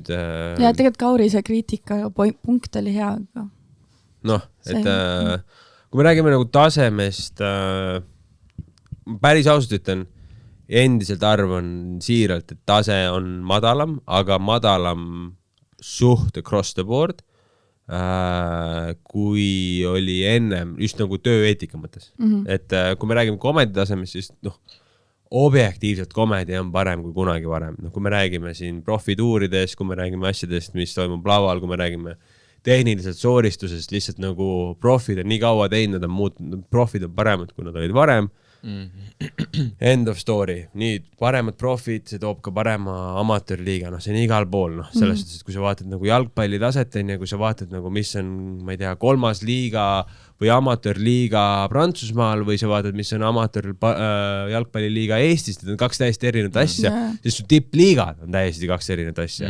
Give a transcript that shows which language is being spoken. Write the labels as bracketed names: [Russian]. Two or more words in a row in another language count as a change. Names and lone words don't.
[Estonian] ja tegelikult Kauri see kriitika punkt oli hea, aga kui me räägime nagu tasemest, päris ausalt ütlen, endiselt arvan siiralt, et tase on madalam, aga madalam suht [English] across the board, [Estonian] kui oli ennem just nagu tööeetika mõttes. Et kui me räägime komedi tasemest, siis objektiivselt komedi on parem kui kunagi varem. Kui me räägime siin profituuridest, kui me räägime asjadest, mis toimub laval, kui me räägime tehniliselt sooristusest, lihtsalt nagu profid on nii kaua teinud, profid on paremad, kui nad olid varem. [English] End of story. [Estonian] Nii paremad profid, see toob ka parema amatöörliiga, see on igal pool. Selles suhtes, et kui sa vaatad nagu jalgpalli taset, ja kui sa vaatad nagu, mis on, ma ei tea, 3. liiga või amatöörliiga Prantsusmaal või sa vaatad, mis on jalgpalliliiga Eestis, need on 2 täiesti erinevat asja, sest su tippliigad on täiesti 2 erinevat asja.